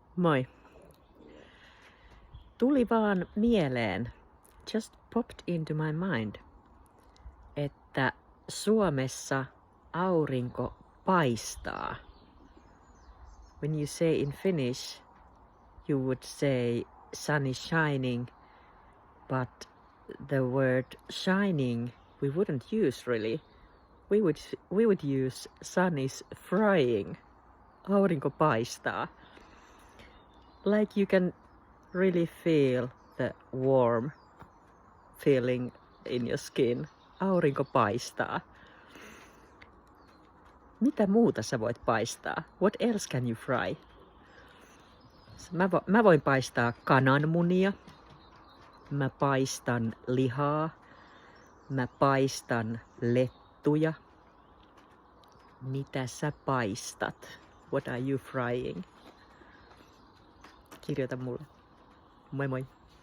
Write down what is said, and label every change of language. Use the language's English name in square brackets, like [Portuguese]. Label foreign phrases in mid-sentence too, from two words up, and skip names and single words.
[Finnish] Moi. Tuli vaan mieleen, [English] just popped into my mind, [Finnish] että Suomessa aurinko paistaa. [English] When you say in Finnish, you would say sun is shining, but the word shining we wouldn't use really. We would use sun is frying. [Finnish] Aurinko paistaa. [English] Like you can really feel the warm feeling in your skin. [Finnish] Aurinko paistaa. Mitä muuta sä voit paistaa? [English] What else can you fry? [Finnish] Mä voin paistaa kananmunia. Mä paistan lihaa. Mä paistan lettuja. Mitä sä paistat? [English] What are you frying? [Finnish] Kirjoita mulle. Moi moi!